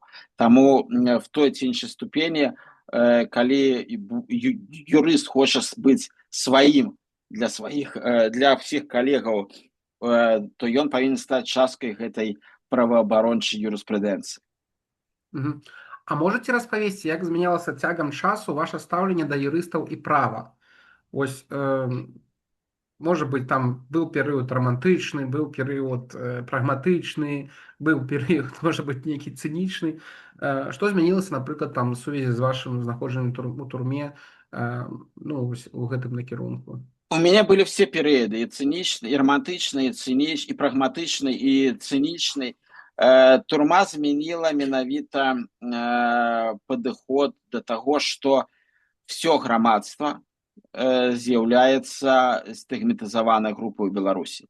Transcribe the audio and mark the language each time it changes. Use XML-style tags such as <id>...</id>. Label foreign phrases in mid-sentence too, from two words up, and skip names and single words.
<be>Таму в той ці іншай ступені, калі юрыст хоча быць сваім для ўсіх калегаў, то ён павінен стаць часткай гэтай праваабарончай юрыспрудэнцыі. А можаце распавесці, як змянялася цягам часу ваша стаўленне да юрыстаў і права? Вось,</be> <ru>может быть,</ru> <be>там был перыяд романтычны, был перыяд прагматычны, был перыяд,</be> <ru>может быть,</ru> <be>нейкі цынічны. Што змянілася, напрыклад, там в сувязі з вашым знаходжаннем у турме, у гэтым накірунку?</be> <ru>У меня были все</ru> <be>перыяды, и цынічны, і романтычны, і цынічны, і прагматычны, і цынічны. Турма змяніла менавіта падыход да таго, што все грамадства з'яўляецца стыгматызаванай групай у Беларусі.</be>